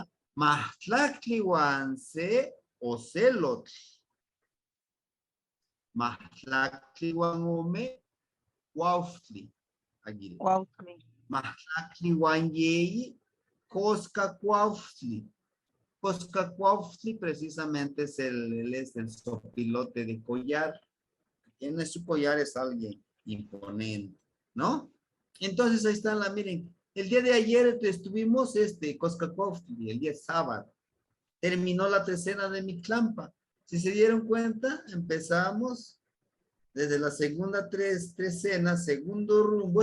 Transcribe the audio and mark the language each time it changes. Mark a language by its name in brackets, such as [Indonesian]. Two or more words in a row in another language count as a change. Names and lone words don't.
[Nahuatl languages] Mahtlactlihuanse Ocelotl, Mahtlactlihuanome, Cuauhtli, Aguirre, Cuautli, Mahtlactlihuanyeyi, Cosca Cuauhtli. [Spanish] Coscacuauhtli precisamente es el sopilote de collar. Tiene su collar, es alguien imponente, ¿no? Entonces ahí está miren, el día de ayer estuvimos Coscacuauhtli, el día sábado. Terminó la trecena de Mictlampa. Si se dieron cuenta, empezamos desde la segunda trecena, segundo rumbo.